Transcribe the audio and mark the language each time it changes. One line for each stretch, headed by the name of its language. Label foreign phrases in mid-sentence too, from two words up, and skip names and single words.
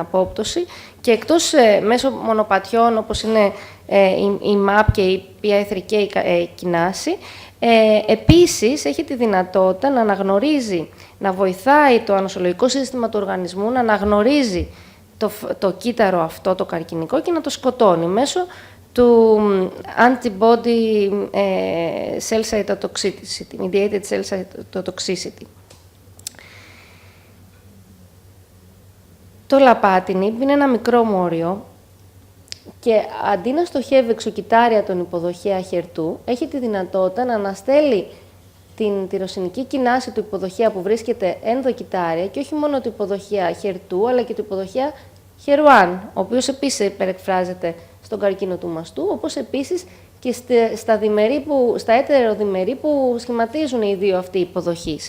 Greek: απόπτωση και εκτός μέσω μονοπατιών όπως είναι η MAP και η PI3K κοινάση, επίσης έχει τη δυνατότητα να αναγνωρίζει, να βοηθάει το ανοσολογικό σύστημα του οργανισμού να αναγνωρίζει το κύτταρο αυτό, το καρκινικό, και να το σκοτώνει μέσω του
English: antibody cell cytotoxicity, mediated cell cytotoxicity.
Greek: Το λαπάτινιμπ είναι ένα μικρό μόριο και αντί να στοχεύει εξωκυτάρια τον υποδοχέα χερτού, έχει τη δυνατότητα να αναστέλει την τυροσινική κοινάση του υποδοχέα που βρίσκεται ενδοκυτάρια και όχι μόνο του υποδοχέα χερτού, αλλά και του υποδοχέα χερουάν, ο οποίος επίσης υπερεκφράζεται στον καρκίνο του μαστού, όπως επίσης και στα έτεροδιμερή που σχηματίζουν οι δύο αυτοί υποδοχείς.